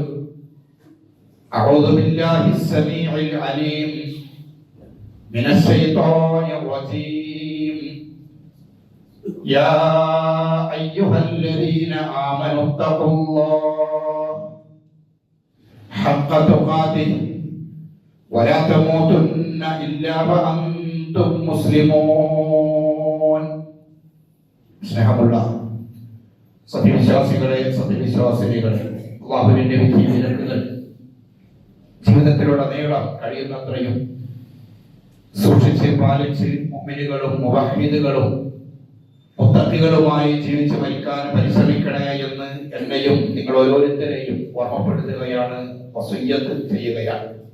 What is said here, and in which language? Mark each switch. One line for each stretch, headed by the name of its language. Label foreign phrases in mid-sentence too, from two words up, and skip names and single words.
Arabic: أعوذ بالله السميع العليم من الشيطان الرجيم يا أيها الذين آمنوا اتقوا الله حق تقاته ولا تموتن إلا وأنتم مسلمون
Malayalam: സ്നേഹമുള്ള സത്യവിശ്വാസികളെ സത്യവിശ്വാസിനികളെ അല്ലാഹുവിന്റെ വിധി വിലക്കുകൾ ജീവിതത്തിലുടനീളം കഴിയുന്നത്രയും സൂക്ഷിച്ച് പാലിച്ച് മുഅ്മിനുകളും മുവഹ്ഹിദുകളും മുത്തഖികളുമായി ജീവിച്ച് മരിക്കാൻ പരിശ്രമിക്കണേ എന്ന് എന്നെയും നിങ്ങൾ ഓരോരുത്തരെയും ഓർമ്മപ്പെടുത്തുകയാണ്, വസിയ്യത്ത് ചെയ്യുകയാണ്.